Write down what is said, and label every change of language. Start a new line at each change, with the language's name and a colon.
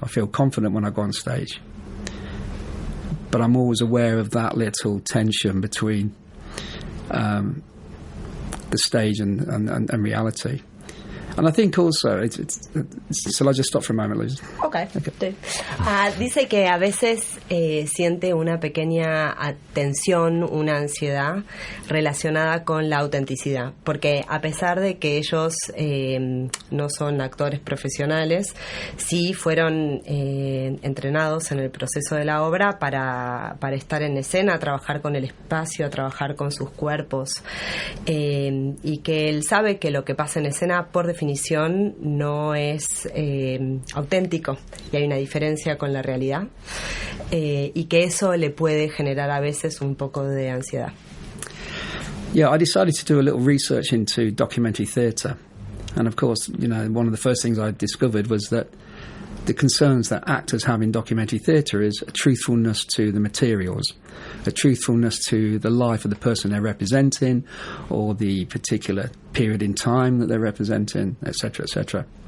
English: I feel confident when I go on stage, but I'm always aware of that little tension between the stage and reality. And I think also, shall I just stop for a moment, Liz? Okay.
Spanish: Dice que a veces siente una pequeña tensión, una ansiedad relacionada con la autenticidad, porque a pesar de que ellos no son actores profesionales, sí fueron entrenados en el proceso de la obra para estar en escena, a trabajar con el espacio, a trabajar con sus cuerpos, y que él sabe que lo que pasa en escena, por definición, no es auténtico, y hay una diferencia con la realidad, y que eso le puede generar a veces un poco de ansiedad.
English: Yeah, I decided to do a little research into documentary theatre, and of course, one of the first things I discovered was that the concerns that actors have in documentary theatre is a truthfulness to the materials, a truthfulness to the life of the person they're representing, or the particular period in time that they're representing, etc., etc.